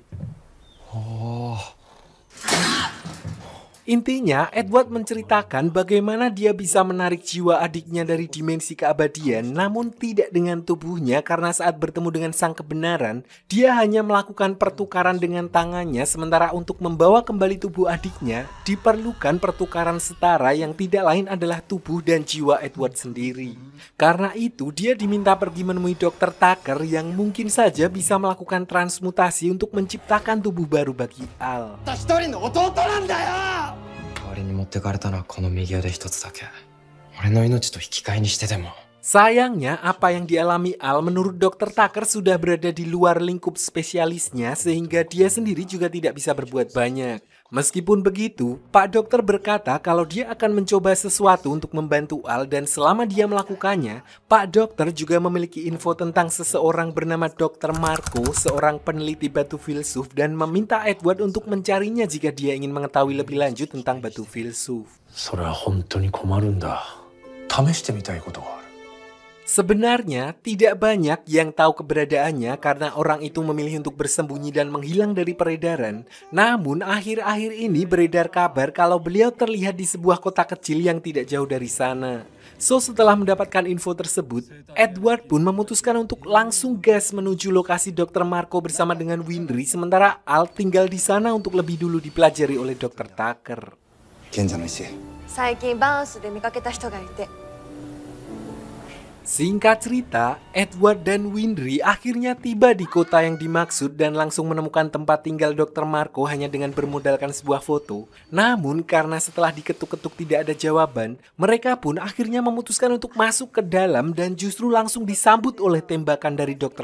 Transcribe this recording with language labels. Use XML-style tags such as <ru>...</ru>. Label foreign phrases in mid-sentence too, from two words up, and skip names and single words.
<id>Intinya, Edward menceritakan bagaimana dia bisa menarik jiwa adiknya dari dimensi keabadian, namun tidak dengan tubuhnya karena saat bertemu dengan sang kebenaran, dia hanya melakukan pertukaran dengan tangannya, sementara untuk membawa kembali tubuh adiknya, diperlukan pertukaran setara yang tidak lain adalah tubuh dan jiwa Edward sendiri. Karena itu, dia diminta pergi menemui Dr. Tucker yang mungkin saja bisa melakukan transmutasi untuk menciptakan tubuh baru bagi Al.</id> <ja>代わりに持ってかれたのはこの右腕一つだけ。俺の命と引き換えにしてでも。</ja> <id>Sayangnya, apa yang dialami Al menurut Dr. Tucker sudah berada di luar lingkup spesialisnya sehingga dia sendiri juga tidak bisa berbuat banyak. Meskipun begitu, Pak Dokter berkata kalau dia akan mencoba sesuatu untuk membantu Al dan selama dia melakukannya, Pak Dokter juga memiliki info tentang seseorang bernama Dr. Marco, seorang peneliti batu filsuf dan meminta Edward untuk mencarinya jika dia ingin mengetahui lebih lanjut tentang batu filsuf.</id> <ja>それは本当に困るんだ。試してみたいことがある。</ja> <id>Sebenarnya, tidak banyak yang tahu keberadaannya karena orang itu memilih untuk bersembunyi dan menghilang dari peredaran. Namun, akhir-akhir ini beredar kabar kalau beliau terlihat di sebuah kota kecil yang tidak jauh dari sana. So, setelah mendapatkan info tersebut, Edward pun memutuskan untuk langsung gas menuju lokasi Dr. Marco bersama dengan Winry, sementara Al tinggal di sana untuk lebih dulu dipelajari oleh Dr. Tucker.</id> <ja>賢者の石。最近バーンスで見かけた人がいて</ja> <id>Singkat cerita, Edward dan Winry akhirnya tiba di kota yang dimaksud dan langsung menemukan tempat tinggal Dr. Marco hanya dengan bermodalkan sebuah foto. Namun karena setelah diketuk-ketuk tidak ada jawaban, mereka pun akhirnya memutuskan untuk masuk ke dalam dan justru langsung disambut oleh tembakan dari Dr.</id>